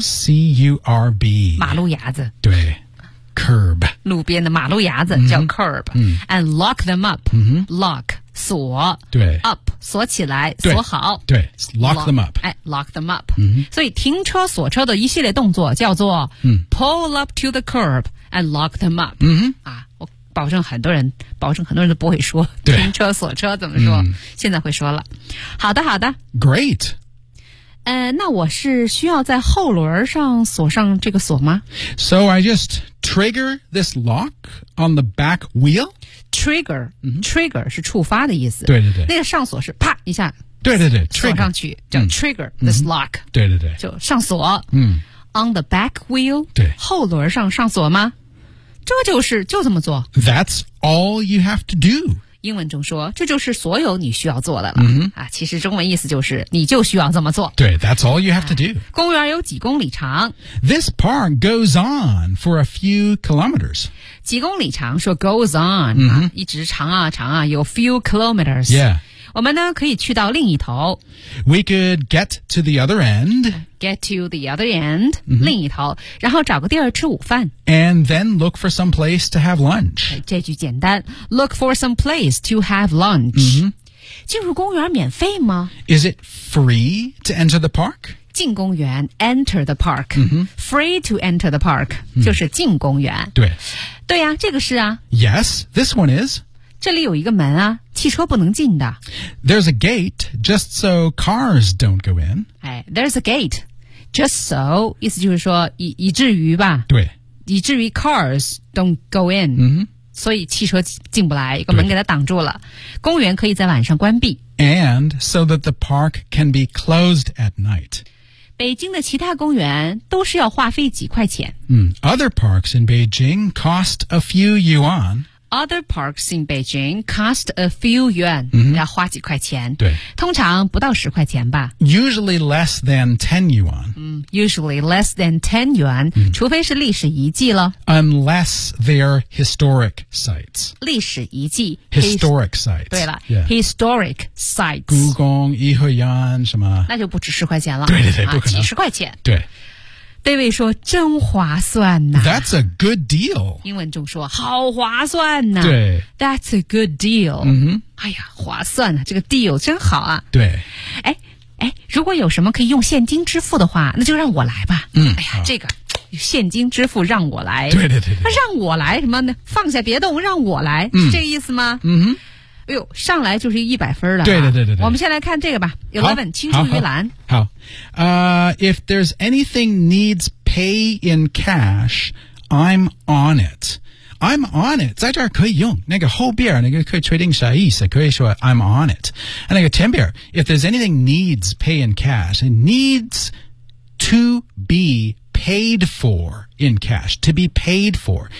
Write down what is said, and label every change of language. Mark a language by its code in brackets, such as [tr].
[en] C-U-R-B [zh] 马路牙子对Curb. 路边的马路牙子叫 curb.、 Mm-hmm. [en] And lock them up.、 Mm-hmm. [zh] Lock, 锁。对。 Up, 锁起来锁好。 [en] 对。Lock them up. 哎 ,lock them up.、 Mm-hmm. [zh] 所以停车锁车的一系列动作叫做、 mm-hmm. [en] pull up to the curb and lock them up.、 Mm-hmm. [zh] 啊、我保证很多人都不会说对停车锁车怎么说、mm-hmm. 现在会说了。好的好的。 [en] Great. [zh] 那我是需要在后轮上锁上这个锁吗 [en] ？So I just trigger this lock on the back wheel. Trigger,、 mm-hmm. [zh] trigger 是触发的意思。对对对，那个上锁是啪一下。对对对，锁上去 [en] trigger, 叫 trigger、嗯、this lock、 [zh] 嗯。对对对，就上锁。嗯 [en] ，on the back wheel. [zh] 对，后轮上上锁吗？这就是就这么做。 [en] That's all you have to do. [zh] 英文中说这就是所有你需要做的了、 mm-hmm. 啊、其实中文意思就是你就需要这么做 [en] 对 That's all you have to do、啊、 [zh] 公园有几公里长 [en] This park goes on for a few kilometers [zh] 几公里长说 goes on、 mm-hmm. 啊、一直长啊长啊有 [en] few kilometers、 yeah. [zh] 我们呢可以去到另一头 [en] We could get to the other end Get to the other end、 mm-hmm. [zh] 另一头然后找个地儿吃午饭 [en] And then look for some place to have lunch [zh] 这句简单 [en] Look for some place to have lunch、 mm-hmm. [zh] 进入公园免费吗 [en] Is it free to enter the park? [zh] 进公园 [en] enter the park、 mm-hmm. Free to enter the park、mm-hmm. [zh] 就是进公园对对呀、啊、这个是啊 [en] Yes, this one is [zh] 这里有一个门啊汽车不能进的 [en] There's a gate just so cars don't go in、哎、There's a gate just so [zh] 意思就是说 以至于吧对以至于 [en] cars don't go in、 mm-hmm. [zh] 所以汽车进不来一个门给它挡住了公园可以在晚上关闭 [en] And so that the park can be closed at night [zh] 北京的其他公园都是要花费几块钱、 [en] mm. Other parks in Beijing cost a few yuan Other parks in Beijing cost a few yuan,、 mm-hmm. [zh] 要花几块钱。对，通常不到十块钱吧。 [en] Usually less than 10 yuan.、嗯、usually less than 10 yuan,、嗯、 [zh] 除非是历史遗迹了。 [en] Unless they're historic sites. [zh] 历史遗迹。 [en] Historic sites. [zh] 对了、 [en] yeah. ,historic sites. [zh] 故宫、颐和园什么。那就不止十块钱了。对对对、啊、不可能。几十块钱。对。 David 说真划算呐、啊、 [en] That's a good deal [zh] 英文中说好划算呐、啊、对 [en] That's a good deal、 mm-hmm. [zh] 哎呀划算啊这个 deal 真好啊对哎哎，如果有什么可以用现金支付的话那就让我来吧、嗯、哎呀这个现金支付让我来对对 对, 对让我来什么呢放下别动让我来、嗯、是这个意思吗嗯哼哎呦上来就是一百分了、啊、对对对 对, 对我们先来看这个吧 Eleven 青出于蓝 [en] 好if there's anything needs pay in cash, I'm on it. I'm on it. [zh] 在这儿可以用那个后边那个可以确定啥意思可以说 I'm on it. 那个前边 [en] if there's anything needs pay in cash, it needs to be paid for in cash, to be paid for.